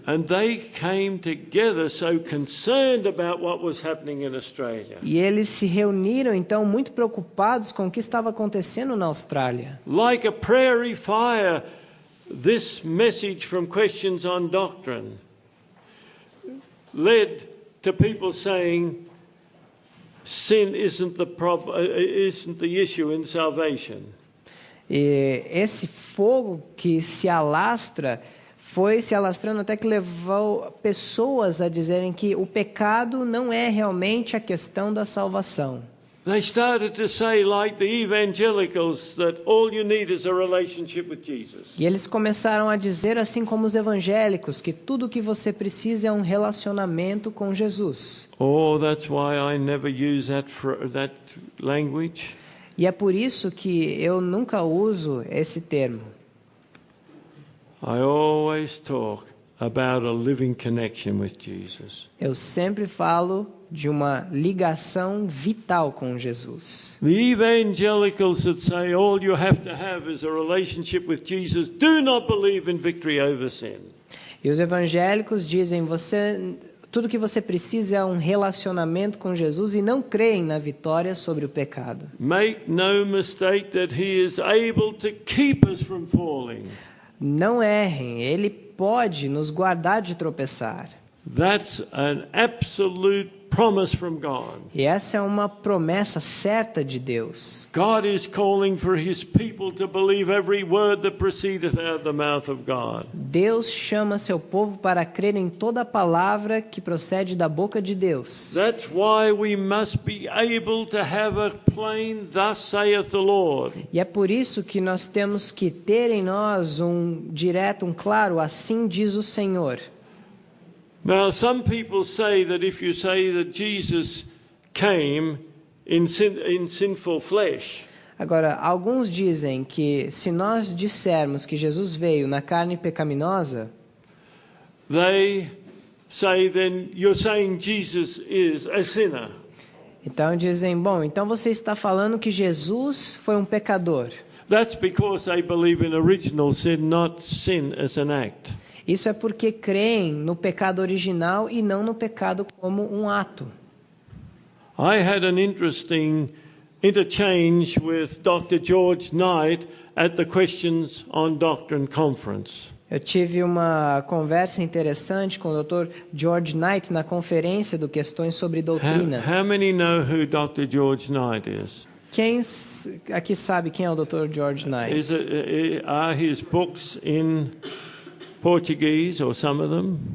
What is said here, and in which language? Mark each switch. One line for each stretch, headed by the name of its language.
English: And they came together so concerned about what was happening in Australia.
Portuguese: E eles se reuniram então muito preocupados com o que estava acontecendo na Austrália.
English: Like a prairie fire, this message from Questions on Doctrine led to people saying sin isn't the issue in salvation.
Portuguese: E esse fogo que se alastra foi se alastrando até que levou pessoas a dizerem que o pecado não é realmente a questão da salvação.
English: They started to say, like the evangelicals, that all you need is a relationship with Jesus.
Portuguese: E eles começaram a dizer, assim como os evangélicos, que tudo o que você precisa é um relacionamento com Jesus.
English: Oh, that's why I never use that language.
Portuguese: E é por isso que eu nunca uso esse termo.
English: I always talk about a living connection with Jesus.
Portuguese: Eu sempre falo de uma ligação vital com Jesus.
English: The evangelicals that say all you have to have is a relationship with Jesus do not believe in victory over sin.
Portuguese: E os evangélicos dizem, tudo que você precisa é um relacionamento com Jesus e não creem na vitória sobre o pecado.
English: Make no mistake that he is able to keep us from falling.
Portuguese: Não errem, ele pode nos guardar de tropeçar.
English: That's an absolute promise from God.
Portuguese: E essa é uma promessa certa de Deus.
English: God is calling for his people to believe every word that proceedeth out of the mouth of God.
Portuguese: Deus chama seu povo para crer em toda palavra que procede da boca de Deus.
English: That's why we must be able to have a plain "Thus saith the Lord."
Portuguese: E é por isso que nós temos que ter em nós um direto, um claro, assim diz o Senhor.
English: Now, some people say that if you say that Jesus came in sinful flesh,
Portuguese: Agora, alguns dizem que se nós dissermos que Jesus veio na carne pecaminosa,
English: they say then you're saying Jesus is a sinner.
Portuguese: então dizem, bom, então você está falando que Jesus foi um pecador.
English: That's because they believe in original sin, not sin as an act.
Portuguese: Isso é porque creem no pecado original e não no pecado como um ato.
English: I had an interesting interchange with Dr. George Knight at the Questions on Doctrine conference.
Portuguese: Eu tive uma conversa interessante com o Dr. George Knight na conferência do Questões sobre Doutrina.
English: How many know who Dr. George Knight is?
Portuguese: Quem aqui sabe quem é o Dr. George Knight?
English: Are his books in Portuguese or some of them?